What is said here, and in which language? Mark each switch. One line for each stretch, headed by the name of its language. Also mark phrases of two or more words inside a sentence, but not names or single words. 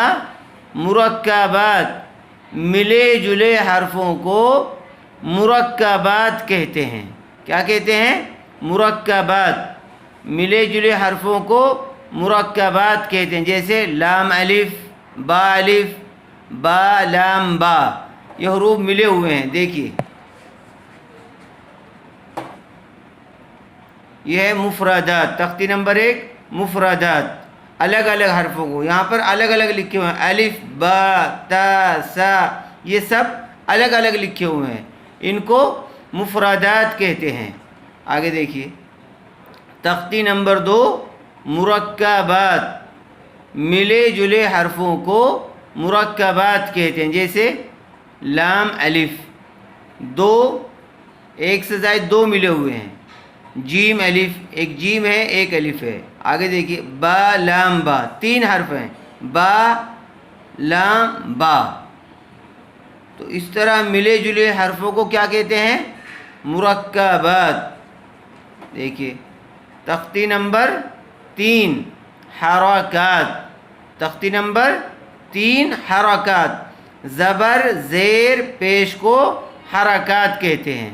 Urdu: مرکبات، ملے جلے حرفوں کو مرکبات کہتے ہیں۔ کیا کہتے ہیں؟ مرکبات، ملے جلے حرفوں کو مرکبات کہتے ہیں، جیسے لام الف، با الف با لام با، یہ حروف ملے ہوئے ہیں. دیکھیے یہ ہے مفردات. تختی نمبر 1 مفردات، الگ الگ حرفوں کو یہاں پر الگ الگ لکھے ہوئے ہیں. الف با تا سا یہ سب الگ الگ لکھے ہوئے ہیں، ان کو مفردات کہتے ہیں. آگے دیکھیے تختی نمبر 2 مرکبات، ملے جلے حرفوں کو مرکبات کہتے ہیں. جیسے لام الف، 2 ایک سے زائد 2 ملے ہوئے ہیں. جیم الف، ایک جیم ہے ایک الف ہے. آگے دیکھیے با لام با، 3 حرف ہیں، با لام با. تو اس طرح ملے جلے حرفوں کو کیا کہتے ہیں؟ مرکبات. دیکھیے تختی نمبر 3 حرکات. تختی نمبر 3 حرکات، زبر زیر پیش کو حرکات کہتے ہیں.